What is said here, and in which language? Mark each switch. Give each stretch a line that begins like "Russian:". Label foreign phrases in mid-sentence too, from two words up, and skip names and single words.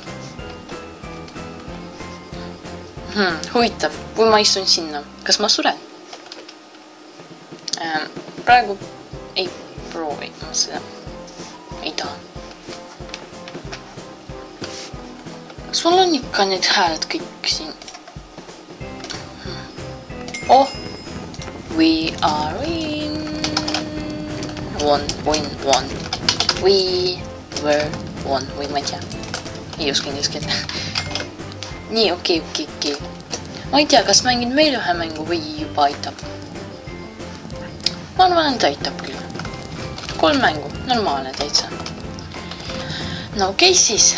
Estonian: Huvitav, kui ma istun sinna, kas ma suren? Praegu ei proovi ma seda. Ei taha. Kas mul on ikka need hääled kõik siin?
English: Oh! We are in... One. We were one.
Estonian: Või ma ei tea. Ei oska inglise keelt. Nii, okei. Ma ei tea, kas mängin veel ühe mängu või juba aitab. Ma arvan, et aitab küll. 3 mängu. Normaalne täitsa. No okei siis.